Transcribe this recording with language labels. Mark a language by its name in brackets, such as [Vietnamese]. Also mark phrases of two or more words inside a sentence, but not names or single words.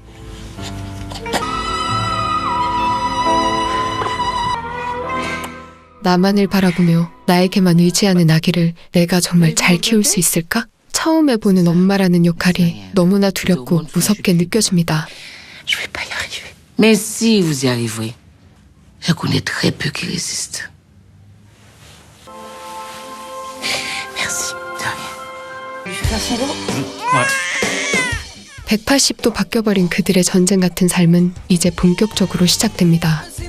[Korean] 나만을 바라보며 나에게만 의지하는 아기를 내가 정말 잘 키울 수 있을까? 처음 해보는 엄마라는 역할이 너무나 두렵고 무섭게 느껴집니다. [French] Je vais pas y arriver. Mais si vous y arriverez, je connais très peu qui résistent. Merci. De rien. Je vais faire son dos. [Korean] 180도 바뀌어버린 그들의 전쟁 같은 삶은 이제 본격적으로 시작됩니다.